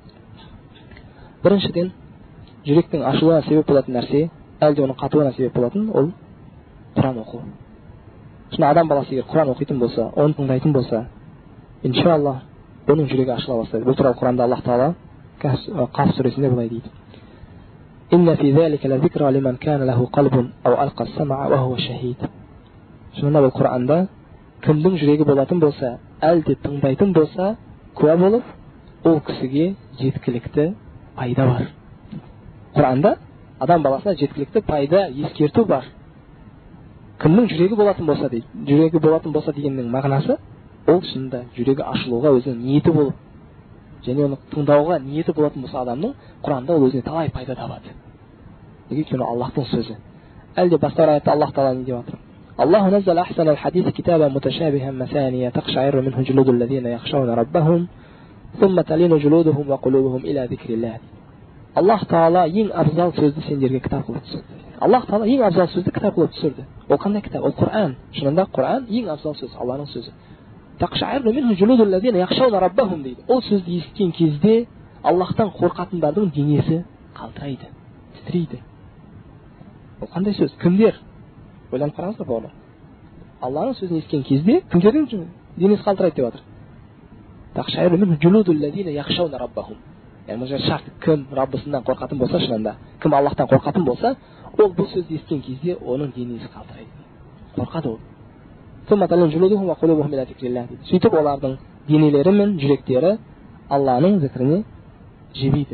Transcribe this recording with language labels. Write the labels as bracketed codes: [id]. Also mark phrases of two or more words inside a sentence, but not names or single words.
[kk] Біріншіден, жүректің ашылуына себеп болатын нәрсе, әлде оның қатуына себеп болатын, ол Құран оқу. Шын адам баласы егер Құран оқитын болса, оны тыңдайтын болса, иншалла оның жүрегі ашыла бастайды. Бұл туралы Құранда Аллах Тағала Қаф сүресінде былай дейді: [ar] "إن في ذلك لذكرى لمن كان له قلب أو ألقى السمع وهو شهيد". [kk] Шынында бұл Құранда кімнің жүрегі болатын болса, әлде тыңдайтын болса, куә болып, ол кісіге жеткілікті пайда бар. Құранда адам баласына жеткілікті пайда, ескерту бар. Кімнің жүрегі болатын болса дейді. Жүрегі болатын болса дегеннің мағынасы, ол шынында жүрегі ашылуға өзінің ниеті болып, және оны тыңдауға ниеті болатын болса адамның, Құранда ол өзіне талай пайда табады. Неге? Өйткені Аллахтың сөзі. Әлде басқа аятта Аллах Тағала не деп жатыр? [ar] الله نزل أحسن الحديث كتابا متشابها مثاني تقشعر منه جلود الذين يخشون ربهم ثم تلين جلودهم وقلوبهم إلى ذكر الله. [kk] Аллах Тағала ең абзал сөзді сендерге кітап қылып түсірді. Аллах Тағала ең абзал сөзді кітап қылып түсірді. Ол қандай кітап? Ол Құран. Шынында Құран ең абзал сөз, Алланың сөзі. [ar] تقشعر منه جلود الذين يخشون ربهم дейді. [kk] Ол сөзді естіген кезде Аллахтан қорқатындардың денесі қалтырайды, титрейді. Ол қандай сөз? Кімдер? Ойланып қараңыздар бауырлар. Алланың сөзін естіген кезде кімдердің денесі қалтырайды деп жатыр? [ar] تقشعر منه جلود الذين يخشون ربهم. [kk] Яғни бұл шарт, кім Раббысынан қорқатын болса, шынында, кім Аллахтан қорқатын болса, ол бұл сөзді естіген кезде оның денесі қалтырайды. Қорқады ол. Сөйтіп олардың денелері мен жүректері Алланың зікіріне жебейді.